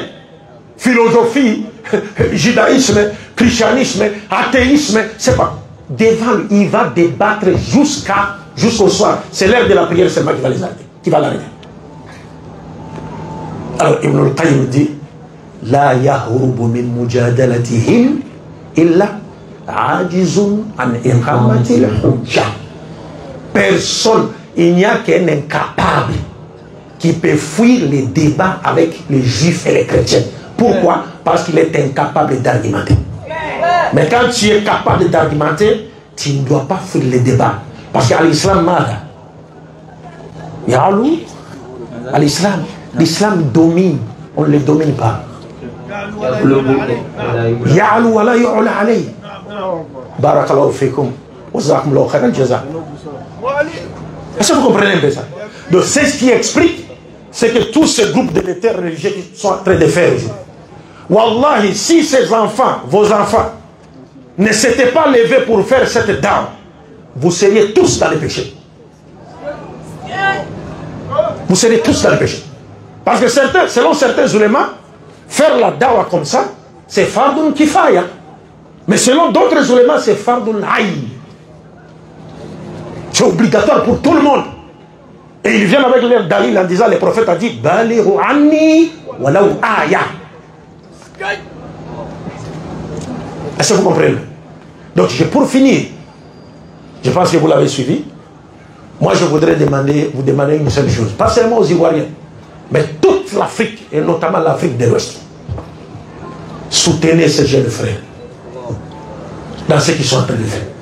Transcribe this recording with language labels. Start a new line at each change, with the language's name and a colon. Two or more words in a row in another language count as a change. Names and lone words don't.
French: Philosophie, judaïsme, christianisme, athéisme, c'est pas. Devant lui, il va débattre jusqu'au soir. C'est l'heure de la prière seulement qui va les arrêter, qui va l'arrêter.
Arabic: Alors Ibn al-Qayyim dit, لا يهرب من مجادلتهم إلا عاجز عن إقامة الحجة.
French: Personne, il n'y a qu'un incapable qui peut fuir les débats avec les juifs et les chrétiens. Pourquoi? Parce qu'il est incapable d'argumenter. Mais quand tu es capable d'argumenter, tu ne dois pas fuir les débats. Parce qu'à l'islam, à l'islam, l'islam domine, on ne le domine pas.
Arabic: يعلو ولا يعلى عليه. بارك الله فيكم. وجزاكم الله خيرا جزاء.
French: Est-ce que vous comprenez un peu ça? Donc c'est ce qui explique, c'est que tous ces groupes de l'éther religieux qui sont en train de faire aujourd'hui. Wallahi, si ces enfants, vos enfants, ne s'étaient pas levés pour faire cette dame, vous seriez tous dans le péché. Vous seriez tous dans le péché. Parce que selon certains ulémas, faire la dawa comme ça, c'est
Arabic: فرض كفاية.
French: Mais selon d'autres ulémas, c'est
Arabic: فرض عين.
French: C'est obligatoire pour tout le monde. Et ils viennent avec leur dalil en disant, le prophète a dit,
Arabic: بلغوا عني ولو آية.
French: Est-ce que vous comprenez? Donc, pour finir, je pense que vous l'avez suivi. Moi, je voudrais vous demander une seule chose. Pas seulement aux Ivoiriens, mais toute l'Afrique, et notamment l'Afrique de l'Ouest. Soutenez ces jeunes frères dans ce qu'ils sont en train de faire.